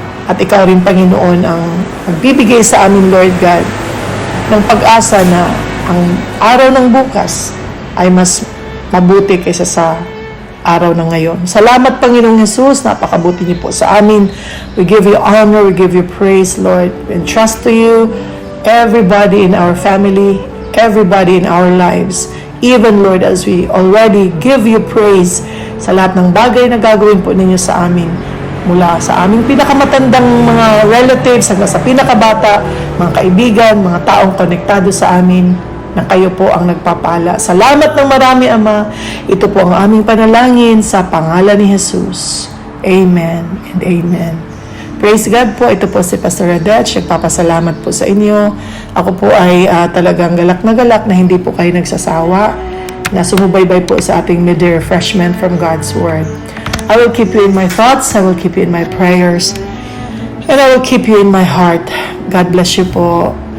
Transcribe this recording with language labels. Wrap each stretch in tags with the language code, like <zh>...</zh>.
<tl>At ikaw rin, Panginoon, ang magbibigay sa amin, Lord God, ng pag-asa na ang araw ng bukas ay mas mabuti kaysa sa araw ng ngayon. Salamat, Panginoong Hesus, napakabuti niyo po sa amin.</tl> <en>We give you honor, we give you praise, Lord. We entrust to you everybody in our family, everybody in our lives. Even, Lord, as we already give you praise</en> <tl>sa lahat ng bagay na gagawin po ninyo sa amin. Mula sa aming pinakamatandang mga relatives hanggang sa pinakabata, mga kaibigan, mga taong konektado sa amin, na kayo po ang nagpapala. Salamat ng marami, Ama. Ito po ang aming panalangin sa pangalan ni Jesus.</tl> <en>Amen and amen. Praise God</en> <tl>po. Ito po si Pastor Radetch. Nagpapasalamat po sa inyo. Ako po ay talagang galak na hindi po kayo nagsasawa na sumubaybay po sa ating</tl> <en>midday refreshment from God's Word. I will keep you in my thoughts, I will keep you in my prayers, and I will keep you in my heart. God bless you po.</en>